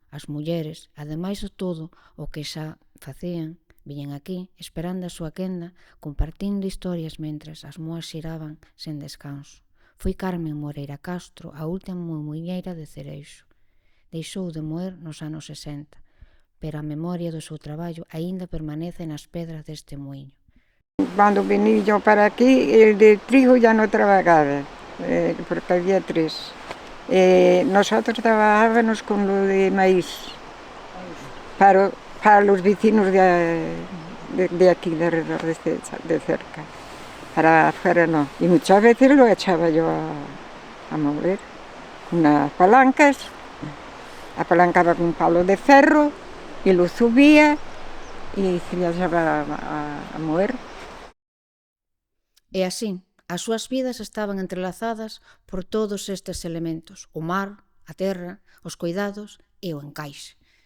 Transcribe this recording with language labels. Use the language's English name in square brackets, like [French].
[Galician] As mulleres, ademais de todo o que xa facían, viñen aquí esperando a súa quenda, compartindo historias mentres as moas xiraban sen descanso. Foi Carmen Moreira Castro a última muiñeira de Cereixo. Deixou de moer nos anos 60, pero a memoria do seu traballo aínda permanece nas pedras deste muiño. [Spanish] Cuando vení yo para aquí, el de trigo ya no trabajaba, porque había 3. Nosotros trabajábamos con lo de maíz, para los vecinos de aquí, de alrededor, de cerca. Para afuera no. Y muchas veces lo echaba yo a mover con unas palancas, apalancaba con un palo de ferro y lo subía y se le echaba a mover. [Galician] E así, as súas vidas estaban entrelazadas por todos estes elementos, o mar, a terra, os cuidados e o encaixe.